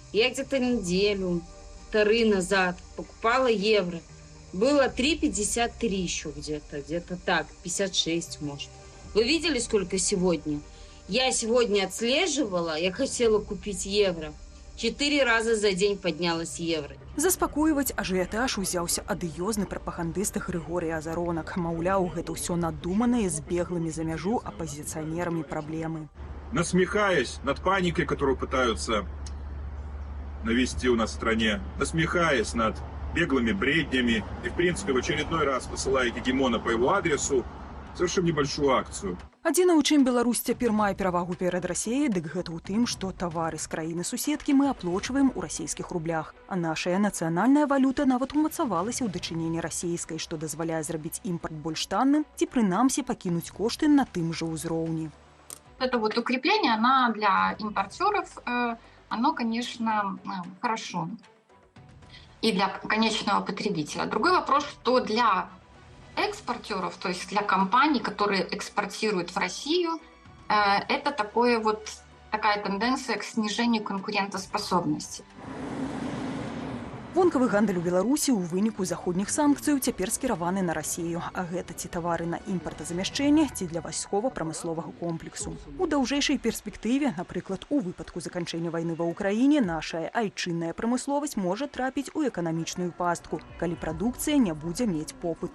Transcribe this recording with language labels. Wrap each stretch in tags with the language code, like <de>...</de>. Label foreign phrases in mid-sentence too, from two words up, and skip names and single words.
<ru>Я где-то неделю полторы назад покупала евро. Было 3,53 еще где-то так, 56 может. Вы видели, сколько сегодня? Я сегодня отслеживала, я хотела купить евро. 4 раза за день поднялось евро.</ru> <be>Заспакойваць ажыятаж узяўся адыёзны прапагандыст Григорий Азаронак. Маўляў, гэта ўсё надуманыя з беглымі за мяжу апозіцыянерамі праблемы.</be> <ru>Насмехаясь над паникой, которую пытаются навести у нас в стране, насмехаясь над беглыми бреднями и, в принципе, в очередной раз посылая гегемона по его адресу, совершим небольшую акцию.</ru> <be>Адзіна, у чым Беларусь цяпер мае перавагу перад Расіяй, дык гэта ў тым, што тавары з краіны-суседкі мы аплочваем у расійскіх рублях. А нашая нацыянальная валюта нават умацавалася ў дачыненні расійскай, што дазваляе зрабіць імпарт больш танным ці прынамсі пакінуць кошты на тым жа ўзроўні.</be> <ru>Это вот укрепление, она для импортеров, оно, конечно, хорошо. И для конечного потребителя. Другой вопрос, что для экспортеров, то есть для компаний, которые экспортируют в Россию, это такая тенденция к снижению конкурентоспособности.</ru> <be>Вонкавы гандаль у Беларусі ў выніку заходніх санкцыяў цяпер скіраваны на Расію, а гэта ці тавары на імпартазамяшчэнне, ці для вайскова-прамысловага комплексу. У даўжэйшай перспектыве, напрыклад, у выпадку заканчэння вайны ва ўкраіне, нашая айчынная прамысловасць можа трапіць у эканамічную пастку, калі прадукцыя не будзе мець попыту.</be>